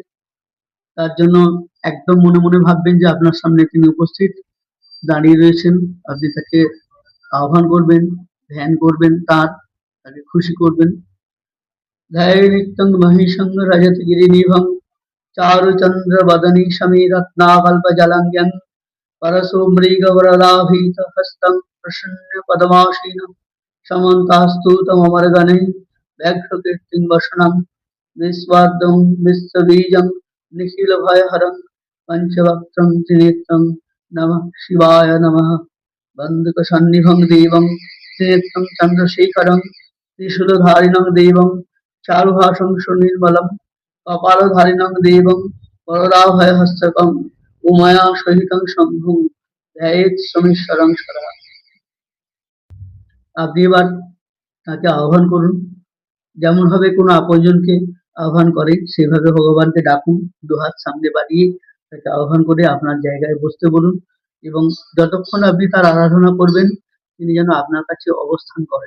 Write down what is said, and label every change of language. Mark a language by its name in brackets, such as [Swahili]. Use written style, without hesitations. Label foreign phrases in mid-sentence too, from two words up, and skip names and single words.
[Bangla] তার জন্য একদম মনে মনে ভাববেন যে আপনার সামনে তিনি উপস্থিত দাঁড়িয়ে রয়েছেন। আপনি তাকে আহ্বান করবেন, ধ্যান করবেন, তাকে খুশি করবেন। [Sanskrit] ধ্যায়নিত্যং মহিষং রজত গিরিনিভং চারুচন্দ্র বদনী সমী রত্নাকল্প জলঙ্গং परसो मृगवरदाभीत हस्तं प्रसन्न पद्मासीनं समन्तास्तुतममर्गणैः व्याघ्रकीर्तिं वसनं विश्वाद्यं विश्वबीजं निखिलभयहरं पञ्चवक्त्रं त्रिनेत्रं नमः शिवाय नमः। बन्धुकसन्निभं देवं त्रिनेत्रं चन्द्रशेखरं त्रिशूलधारिणं देवं चारुहासं सुनिर्मलं कपालधारिणं देवं वरदाभयहस्तकं উমায়া সহিতং শম্ভু ধ্যায়েত সমীশ্বরং সদা। [Bangla] আপনি এবার তাকে আহ্বান করুন, যেমন ভাবে কোনো আপনজনকে আহ্বান করে সেভাবে ভগবানকে ডাকুন, দুহাত সামনে বাড়িয়ে তাকে আহ্বান করে আপনার জায়গায় বসতে বলুন এবং যতক্ষণ আপনি তার আরাধনা করবেন তিনি যেন আপনার কাছে অবস্থান করেন।